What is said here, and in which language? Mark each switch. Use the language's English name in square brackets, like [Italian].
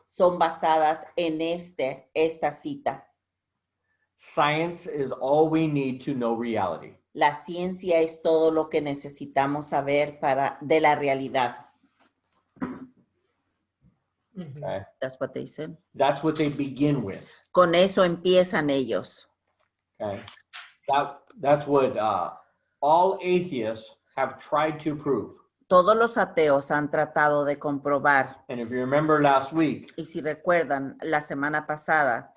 [Spanish] son basadas en esta cita. [English] Science is all we need to know reality. [Spanish] La ciencia es todo lo que necesitamos saber de la realidad. [English] Okay? That's what they said. That's what they begin with. [Spanish] Con eso empiezan ellos. [English] Okay? That's what all atheists have tried to prove. [Spanish] Todos los ateos han tratado de comprobar, [English] And if you remember last week, [Spanish] y si recuerdan la semana pasada,